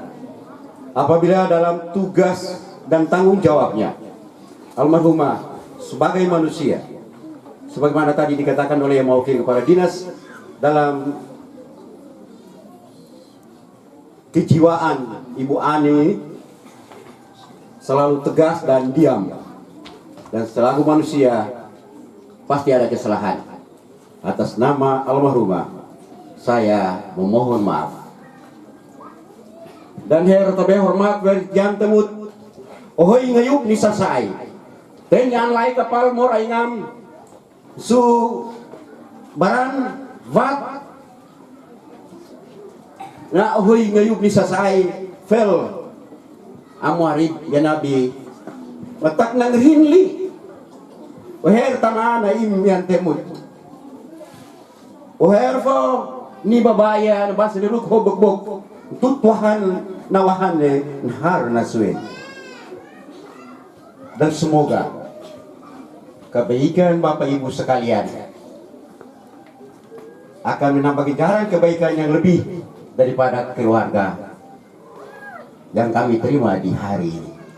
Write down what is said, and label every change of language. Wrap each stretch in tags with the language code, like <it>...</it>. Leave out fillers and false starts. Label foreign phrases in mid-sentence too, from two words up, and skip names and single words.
<id>Apabila dalam tugas dan tanggung jawabnya, almarhumah sebagai manusia, sebagaimana tadi dikatakan oleh yang mewakili kepala dinas, dalam kejiwaan Ibu Ani selalu tegas dan diam, dan selaku manusia pasti ada kesalahan. Atas nama almarhumah saya memohon maaf.</id> <kei>Dan her tabe hormat berjan temut ohoi ngayuk ni sasai ten yan lai kapal mor aingam su baran vat na ohoi ngayuk ni sasai fel amwarib yanabi matak nang rinli oher tama na im yan temut oher fo ni babaya na basa niluk hobogbog tutwahan nawahan nahar na suwin.</kei> <id>Dan semoga kebaikan Bapak Ibu sekalian akan menambah ganjaran kebaikan yang lebih daripada keluarga yang kami terima di hari ini.</id>